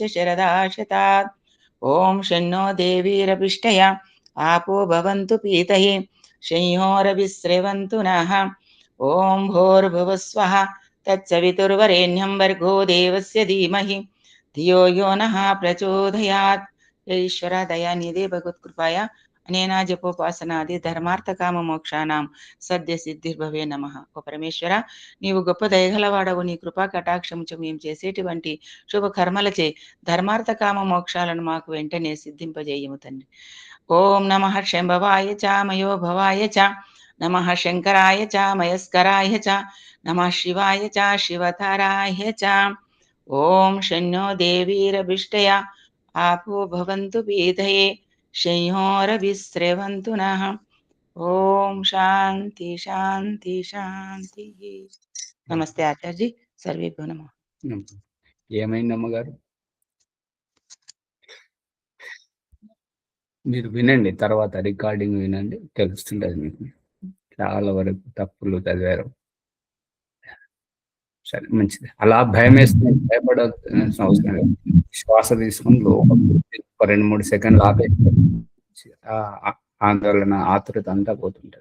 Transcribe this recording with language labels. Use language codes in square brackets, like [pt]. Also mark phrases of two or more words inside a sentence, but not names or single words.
[sa] शरदाशतात् ॐ शन्नो देवीरभिष्टया आपो भवन्तु पीतये शंयोरविस्रवन्तु नः ॐ भूर्भुवस्वः तत्सवितुर्वरेण्यं भर्गो देवस्य धीमहि धियो यो नः प्रचोदयात् ईश्वर दयानिधे भगवत्कृपाया अनेन जपोपासनादि ధర్మార్థకామమోక్షానాం సద్య సిద్ధిర్భవే నమః. [te] ఓ పరమేశ్వర, నీవు గొప్ప దయగలవాడవు. నీ కృపా కటాక్షముచు మేము చేసేటువంటి శుభ కర్మలచే ధర్మార్థకామ మోక్షాలను మాకు వెంటనే సిద్ధింపజేయము తండ్రి. [sa] ఓం నమః శంభవాయ చ మయో భవాయ చ నమః శంకరాయ చ మయస్కరాయ చ నమః శివాయ చ శివతరాయ చ. ఓం శన్నో దేవీరభిష్టయా आपो भवन्तु पीतये शंयोरविस्रवन्तु नः. ओम शांति शांति शांति. नमस्ते आचार्य जी, सर्वेभ्यो नमः. [te] ఏమైంది అమ్మగారు? మీరు వినండి, తర్వాత రికార్డింగ్ వినండి, తెలుస్తుంటది మీకు. చాలా వరకు తప్పులు చదివారు. సరే, మంచిది. అలా భయం వేస్తుంది, భయపడాల్సిన అవసరం లేదు. శ్వాస తీసుకుని లోపల 2-3 సెకండ్లు ఆపేసి ఆందోళన ఆతురత అంతా పోతుంటది.